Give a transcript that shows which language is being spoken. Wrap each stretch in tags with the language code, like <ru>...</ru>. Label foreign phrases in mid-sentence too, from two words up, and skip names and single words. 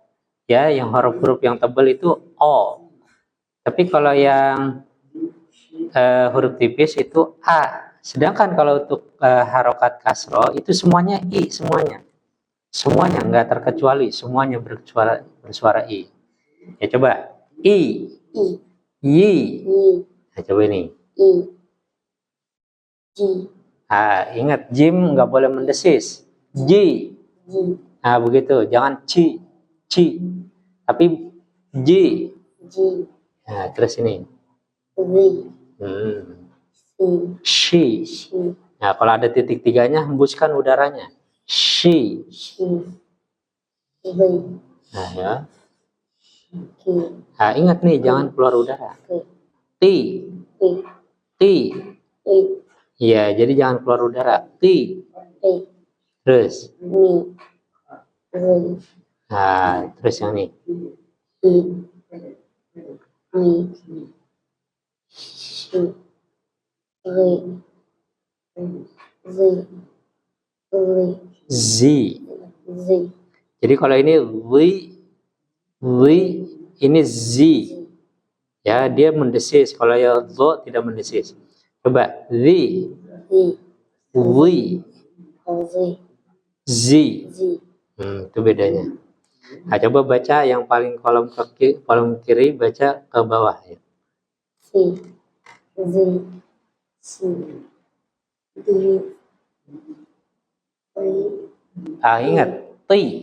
<id>Ya, yang huruf-huruf yang tebal itu o. Tapi kalau yang huruf tipis itu a. Sedangkan kalau untuk harokat kasroh itu semuanya i semuanya. Semuanya nggak terkecuali, semuanya bersuara i. Ya coba i,</id> <ar>I. yi. I.</ar> <id>Nah, coba ini.</id> <ar>I. Ji.</ar> <id>Ah, ingat jim nggak boleh mendesis.</id> <ar>Ji. Ji.</ar> <id>Nah begitu, jangan ci, tapi ji.</id> <ar>Ji.</ar> <id>Nah terus ini.</id> <ar>Zi. Shi. Shi.</ar> <id>Nah kalau ada titik tiganya hembuskan udaranya.</id> <ar>Shi. Shi. Zi.</ar> <id>Nah ya.</id> <ar>Ki.</ar> <id>Nah, ingat nih jangan keluar udara.</id> <ar>Ki. Ti. Pi. Ti. Pi.</ar> <id>Iya, jadi jangan keluar udara.</id> <ar>Ti. Pi.</ar> <id>Terus.</id> <ar>Mi. Zi.</ar> <id>Nah, terus yang ini.</id> <ar>I. Mi. Shi. Ri. Zi. Ri. Zi. Zi.</ar> <id>Jadi kalau ini li, ini zi. Ya, dia mendesis. Kalau ya zo tidak mendesis. Coba zi,</id> <ar>Zi. li, Zi. zi. Zi.</ar> <id>Itu bedanya. Nah, coba baca yang paling kolom kiri baca ke bawah ya.</id> <ar>Si. Zi. Si. Di. Ri.</ar> <id>Ah, ingat ti.</id>